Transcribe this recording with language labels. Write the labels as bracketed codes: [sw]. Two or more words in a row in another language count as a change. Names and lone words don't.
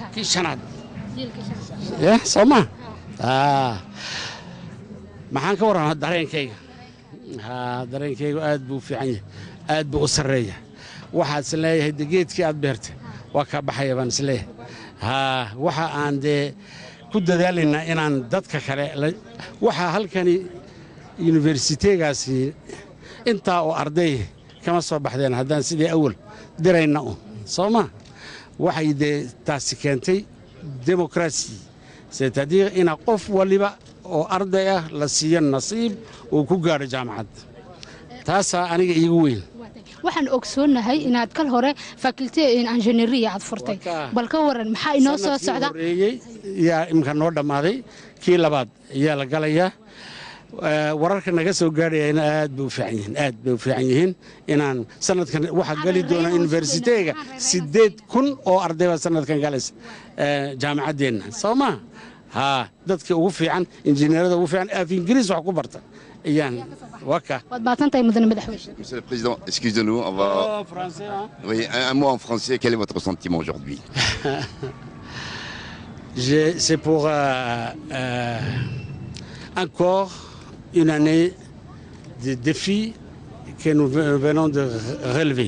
[so] kii shanaad ya soma maxaan ka waran dareenkayga dareenkaygu aad buu fiican yahay aad buu u sareeya waxaad is leeyahay geedkii aad beertay waa ka baxaya baan is leeyahay waxa aan dee ku dadaalayna inaan dadka kale waxa halkani universiteegaasi intaa oo arday kama soo baxdeen haddaan sidii awal dirayna un soo ma waxay dee taasi keentay [fr] démocratie c'est-à-dire [so] ina qof waliba oo arday ah la siiyo nasiib uu ku gaadho jaamacad taasaa aniga iigu weyn waxaan ogsoonahay inaad kal hore [en] faculty engineering [so] aad furtay bal ka waran maxaa inoo soo socda yaa imka noo dhammaaday kii labaad ayaa la galayaa wararka naga soo gaadhayana aad bay u fiican yihiin inaan sanadkan waxaa gali doona universityga 8,000 oo arday baa sanadkan galaysa jaamacaddeenna soo ma ها dadka ugu fiican injineerada ugu fiican af ingiriis wax ku barta ayaan waka wad baatantahay mudane madaxweyne. [fr] Monsieur le Président, excusez-nous, on va français hein? Oui, un mot en français, quel est votre sentiment aujourd'hui? C'est pour encore une année de défis que nous venons de relever.